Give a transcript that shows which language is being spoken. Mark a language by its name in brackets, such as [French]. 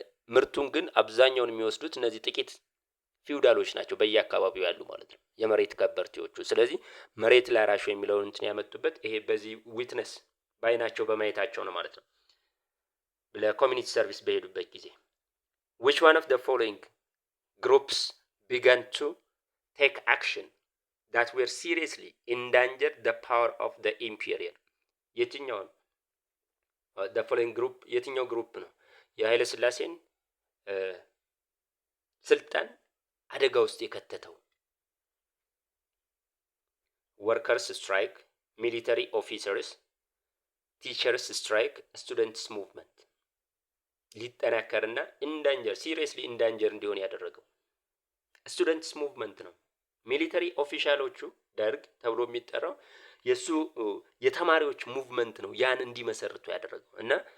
[Amharic] ምርቱን ግን አብዛኛውን የሚወስዱት እነዚህ ጥቂት ፊውዳሎች ናቸው በየአካባቢው ያሉ ማለት ነው የመሬት ከበርቴዎቹ። ስለዚህ መሬት ላራሹ የሚለውን እንትን ያመጡበት ይሄ በዚህ ዊትነስ ባይናቸው በማየታቸው ነው ማለት ነው። ለኮሚኒቲ ሰርቪስ በሄዱበት ጊዜ [English] which one of the following groups began to take action that were seriously endangered the power of the imperial [Amharic] የትኛው ነው? [English] the following group [Amharic] የትኛው ግሩፕ ነው የኃይለ ሥላሴን ስልጣን አደጋ ውስጥ የከተተው? [English] workers strike, military officers, teachers strike, students movement [Amharic] ሊጠናከርና ኢንዳንጀር ሲሪየስሊ ኢንዳንጀር እንዲሆን ያደረገው ስቱደንትስ ሙቭመንት ነው። ሚሊተሪ ኦፊሻሎቹ ደርግ ተብሎ የሚጠራው የሱ የተማሪዎች ሙቭመንት ነው ያን እንዲመሰርቱ ያደረገው እና